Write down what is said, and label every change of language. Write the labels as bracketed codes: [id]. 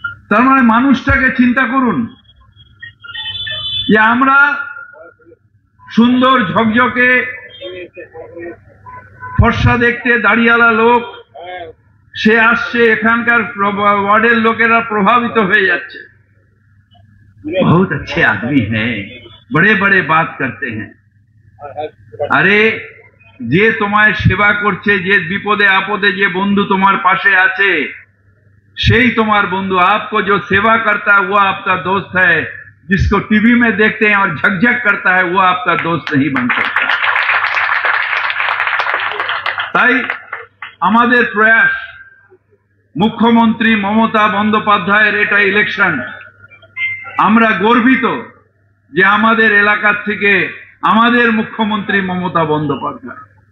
[bn] তার মানে মানুষটাকে চিন্তা করুন যে আমরা সুন্দর ঝকঝকে ফর্সা দেখতে দাড়িওয়ালা লোক, সে আসছে, এখানকার ওয়ার্ডের লোকেরা প্রভাবিত হয়ে যাচ্ছে, [hi] बहुत अच्छे आदमी हैं, बड़े बड़े बात करते हैं। [bn] আরে যে তোমায় সেবা করছে, যে বিপদে আপদে যে বন্ধু তোমার পাশে আছে, সেই তোমার বন্ধু। [hi] आपको जो सेवा करता है वो आपका दोस्त है, जिसको टीवी में देखते हैं और झकझक करता है वो आपका दोस्त नहीं बन सकता। [bn] তাই আমাদের প্রয়াস, মুখ্যমন্ত্রী মমতা বন্দ্যোপাধ্যায়ের এটা ইলেকশন, আমরা গর্বিত যে আমাদের এলাকার থেকে আমাদের মুখ্যমন্ত্রী মমতা বন্দ্যোপাধ্যায়।